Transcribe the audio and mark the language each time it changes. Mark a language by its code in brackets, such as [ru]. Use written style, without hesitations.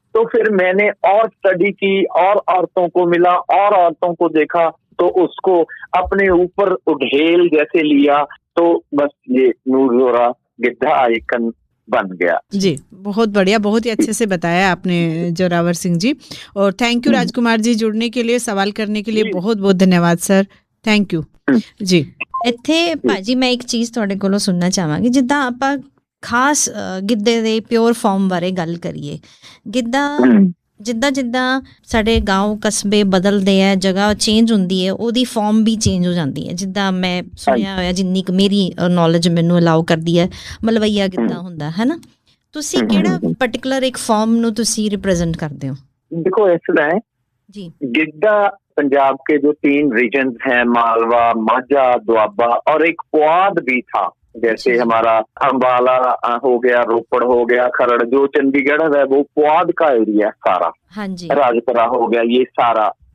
[hi] तो फिर मैंने और स्टडी की, और औरतों को मिला, और औरतों को देखा, तो उसको अपने ऊपर उड़ेल जैसे लिया, तो बस ये नूर जोरा गिद्धा आइकन बन गया। जी बहुत बढ़िया, बहुत ही अच्छे से बताया आपने जोरावर सिंह जी। और थैंक यू राजकुमार जी, जुड़ने के लिए, सवाल करने के लिए बहुत बहुत धन्यवाद सर, थैंक यू जी। [pa] ਇੱਥੇ ਭਾਜੀ ਮੈਂ ਇੱਕ ਚੀਜ਼ ਤੁਹਾਡੇ ਕੋਲੋਂ ਸੁਣਨਾ ਚਾਹਾਂਗੀ। ਜਿੱਦਾਂ ਆਪਾਂ ਖਾਸ ਗਿੱਧੇ ਦੇ ਪਿਓਰ ਫਾਰਮ ਬਾਰੇ ਗੱਲ ਕਰੀਏ, ਗਿੱਧਾ ਜਿੱਦਾਂ ਸਾਡੇ ਗਾঁव ਕਸਬੇ ਬਦਲਦੇ ਆ, ਜਗ੍ਹਾ ਚੇਂਜ ਹੁੰਦੀ ਹੈ, ਉਹਦੀ ਫਾਰਮ ਵੀ ਚੇਂਜ ਹੋ ਜਾਂਦੀ ਹੈ। ਜਿੱਦਾਂ ਮੈਂ ਸੁਣਿਆ ਹੋਇਆ, ਜਿੰਨੀ ਕੁ ਮੇਰੀ ਨੌਲੇਜ ਮੈਨੂੰ ਅਲਾਉ ਕਰਦੀ ਹੈ, ਮਲਵਈਆ ਗਿੱਧਾ ਹੁੰਦਾ ਹੈ ਨਾ। ਤੁਸੀਂ ਕਿਹੜਾ ਪਾਰਟਿਕੂਲਰ ਇੱਕ ਫਾਰਮ ਨੂੰ ਤੁਸੀਂ ਰਿਪਰੈਜ਼ੈਂਟ ਕਰਦੇ ਹੋ? [hi] देखो ऐसा है जी, गिद्धा पंजाब के जो 3 रीजन हैं, मालवा, माझा, दुआबा, और एक पुआध भी था। जैसे हमारा अंबाला हो गया, रोपड़ हो गया, खरड़, जो चंडीगढ़ है वो पुआध का एरिया सारा। हाँ जी, राजपुरा हो गया, ये सारा।